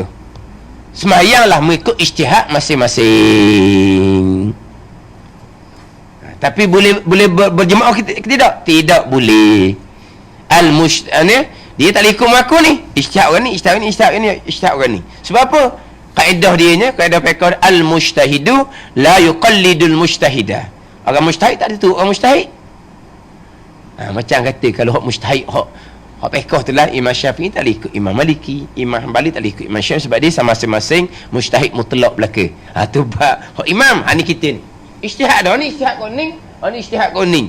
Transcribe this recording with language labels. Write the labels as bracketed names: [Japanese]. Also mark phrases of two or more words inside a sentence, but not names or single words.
[Malay] Semayanglah mengikut ijtihad masing-masing. Tapi boleh berjemaah kita tidak? Tidak boleh. Dia tak ikut aku ni. Ijtihad orang ni, ijtihad orang ni. Sebab apa? Kaedah kaedah fiqh, [Arabic] المجتهد لا يقلد المجتهد. [Malay] Orang mujtahid tak ada tu orang mujtahid. Macam kata kalau hak mujtahid hak fiqh tu lah, Imam Syafi'i tak ikut Imam Maliki, Imam Hanbali tak ikut Imam Syafi'i sebab dia sama masing-masing mujtahid mutlak belaka. Tu hak imam, ni kita ni. Ijtihad dah ni, ijtihad kau ni, ni ijtihad kau ni.